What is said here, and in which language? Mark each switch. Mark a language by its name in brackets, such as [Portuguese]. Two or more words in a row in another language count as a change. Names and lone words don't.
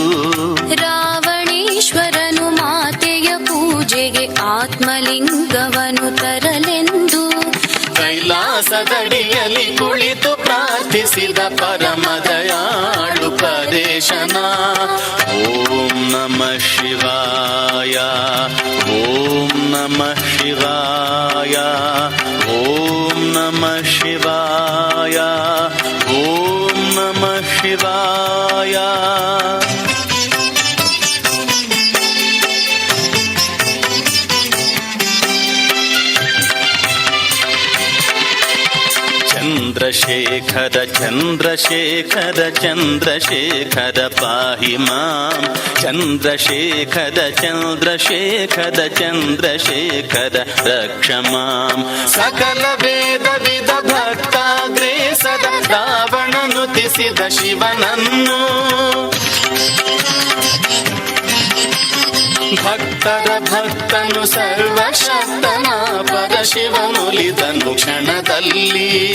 [Kannada] ರಾವಣೇಶ್ವರನು ಮಾತೆಯ ಪೂಜೆಗೆ ಆತ್ಮಲಿಂಗವನ್ನು ತರಲೆಂದು ಕೈಲಾಸದಡಿಯಲ್ಲಿ ಕುಳಿತು ಪ್ರಾರ್ಥಿಸಿದ ಪರಮದಯಾಳು ಪರೇಶನ [Sanskrit] ಓಂ ನಮಃ ಶಿವಾಯ ಓಂ ನಮಃ ಶಿವಾಯ ಓಂ ನಮಃ ಶಿವಾಯ ಓಂ ನಮಃ ಶಿವಾಯ ಚಂದ್ರಶೇಖರ ಚಂದ್ರಶೇಖರ ಚಂದ್ರಶೇಖರ ಪಾಹಿ ಮಾಂ ಚಂದ್ರಶೇಖರ ಚಂದ್ರಶೇಖರ ಚಂದ್ರಶೇಖರ ರಕ್ಷ ಮಾಂ [Kannada] ಸಕಲ ವೇದ ವಿಧ ಭಕ್ತಾಗ್ರೇಸದ ರಾವಣನು ತಿಸಿದ ಶಿವನನ್ನು ಭಕ್ತರ ಭಕ್ತನು ಸರ್ವಶಕ್ತನ ಪರಶಿವನುಲಿದನು ಕ್ಷಣದಲ್ಲಿ